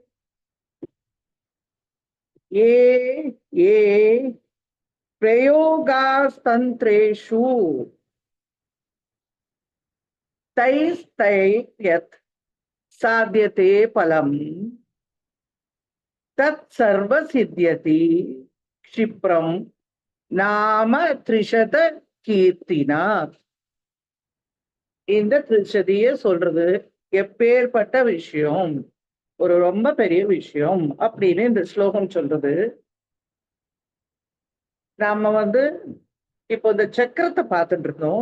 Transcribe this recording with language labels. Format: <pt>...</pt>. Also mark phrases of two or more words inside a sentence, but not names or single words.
<sa>ये ये प्रयोगास्तन्त्रेषु तैस्तैर्यत् साध्यते फलम् तत्सर्वसिद्ध्यति क्षिप्रं नाम त्रिशत கீர்த்தினா.</sa> <ta>இந்த திருச்சதிய சொல்றது எப்பேற்பட்ட விஷயம், ஒரு ரொம்ப பெரிய விஷயம் அப்படின்னு இந்த ஸ்லோகம் சொல்றது. நாம இப்போ இந்த சக்கரத்தை பார்த்துட்டு இருக்கோம்.</ta>